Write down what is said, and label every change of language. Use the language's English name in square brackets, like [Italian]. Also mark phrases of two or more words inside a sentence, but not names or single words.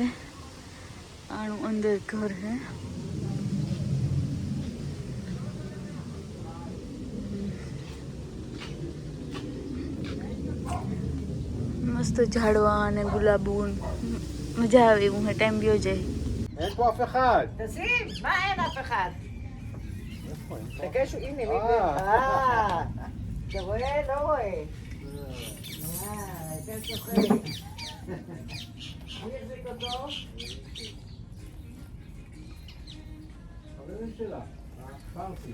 [Gujarati] આનું અંદર ઘર હે. મસ્ત ઝાડવા અને ગુલાબો, મજા આવે એવું હે, ટાઈમ ગયો જાય. [Hebrew] אין פה אף אחד. תשים, מה אין אף אחד? איפה? חכה שהוא, הנה, מי אתה רואה? לא רואה. יותר צוחק. מי החזיק אותו? חברים שלה, פרסי.